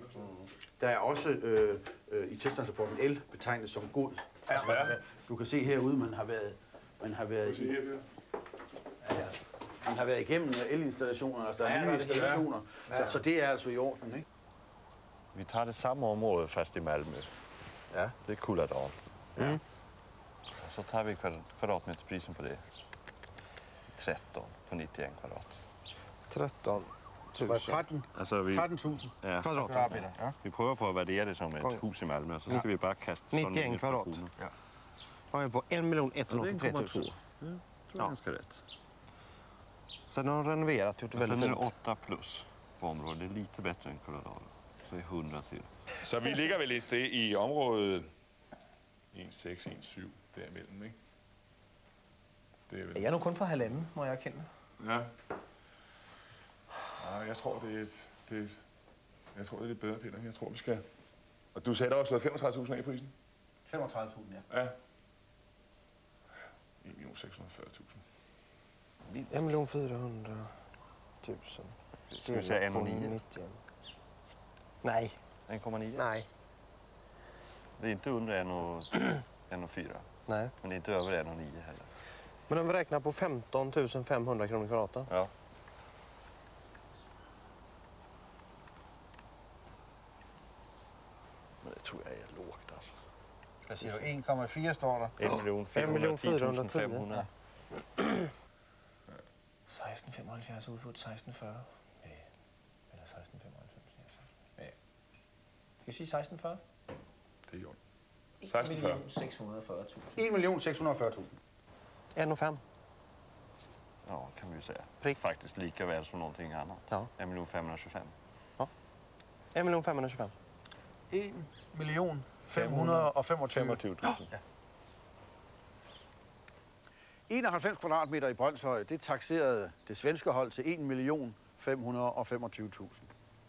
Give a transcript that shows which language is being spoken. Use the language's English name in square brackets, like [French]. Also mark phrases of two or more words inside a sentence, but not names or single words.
[Danish] Der er også i tilstandsrapporten el betegnet som god. Altså, du kan se herude, man har været man har været igennem elinstallationer, altså der er nye installationer, så det er altså i orden, ikke? Vi tager det samme område fast i Malmö. Ja. Det er [Swedish] Kulladal. Och så tar vi kvadratmeterprisen på det. 13 på 91 kvadrat. 13 000. 13 [Danish] Altså vi 13.000 ja, kvadratmeter. Ja. vi prøver på at værdere det som et hus i Malmö, og så skal vi bare kaste 91 kvadrat. Ja. [Swedish] Har jag på 1 183 000. Det är ganska rätt. Sen har de renoverat, gjort det Sen väldigt är det fint. 8 plus på området. Det är lite bättre än Kulladal. Så det är 100 till. [Danish] Så vi ligger vel et sted i området 1,6, 1,7 derimellem, ikke? Det er vel... Jeg er nu kun på halvanden, må jeg erkende. Ja. Nej, jeg tror, det er jeg tror, det er lidt bedre, Peter. Jeg tror, vi skal... Og du sagde, der var slået 35.000 af i prisen? 35.000, ja. Ja. 1.640.000. 1 400 000. [Swedish] Ska vi säga 1,9? Nej. 1,9? Nej. Det är inte under 1,4. Nej. Men det är inte över 1,9 heller. Men om vi räknar på 15 500 kronor kvadraten. Ja. Men det tror jag är lågt alltså. [Danish] Hvad siger du? 1,4 står der. 1.410.500. 16,75 udbudt, 16,40. Ja. Eller 16,95. Ja. Skal vi sige 16,40? Det er jo 16,40. 1.640.000. 1.640.000. 1,5. [Swedish] Ja, kan vi ju säga. Prick. Faktiskt lika väl som någonting annat. Ja. 1.525.000. 1 525. 1.525.000. [Danish] 91 kvadratmeter i Brønshøj, det taxerede det svenske hold til 1.525.000.